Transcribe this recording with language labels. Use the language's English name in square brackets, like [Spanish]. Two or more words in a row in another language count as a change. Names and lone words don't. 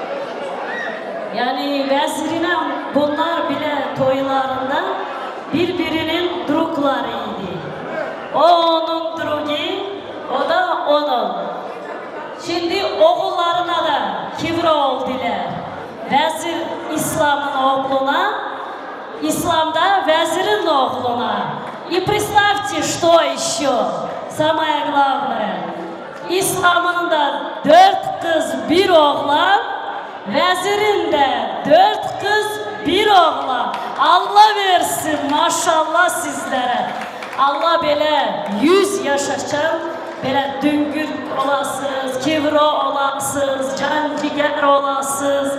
[Turkish] Yani vezirine bunlar bile toylarında birbirinin duruklarıydı. O onun duruğu, o da onun. Şimdi oğullarına da kibra oldular. Vezir İslam'ın oğluna, İslam'da vezirin oğluna. [Russian] И представьте, что еще самое главное. [Turkish] İslam'ın da 4 kız bir oğlan, vezirin de 4 kız bir oğlan. Allah versin maşallah sizlere. Allah böyle 100 yaşaşan, böyle düngür olasınız, kibro olasınız, can ciğer olasınız.